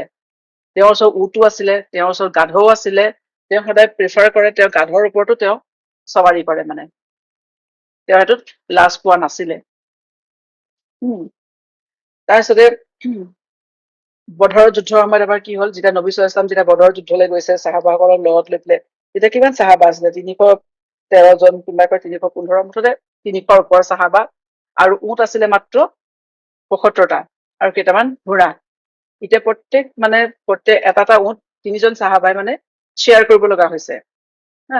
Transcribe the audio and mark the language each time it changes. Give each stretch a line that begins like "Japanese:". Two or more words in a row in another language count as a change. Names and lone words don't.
Assamese: তেওঁৰ ওচৰত উটো আছিলে, তেওঁৰ ওচৰত গাধও আছিলে, তেওঁ সদায় প্ৰিফাৰ কৰে তেওঁ গাধৰ ওপৰতো তেওঁ সৱাৰি কৰে, মানে তেওঁ সেইটোত লাজ পোৱা নাছিলে। তাৰপিছতে বদৰৰ যুদ্ধৰ সময়ত এবাৰ কি হ'ল, যেতিয়া নবী
Arabic: صلى الله عليه وسلم
Assamese: যেতিয়া বদৰৰ যুদ্ধলৈ গৈছে সাহাবাসকলক লগত লৈ পেলাই, তেতিয়া কিমান সাহাবা আছিলে, 313 জন, কোনোবাই কয় 315, মুঠতে 300ৰ ওপৰ সাহাবা, আৰু উট আছিলে মাত্ৰ 75টা, আৰু কেইটামান ঘোঁৰা। এতিয়া প্ৰত্যেক এটা এটা উট 3জন সাহাবাই মানে শ্বেয়াৰ কৰিব লগা হৈছে, হা।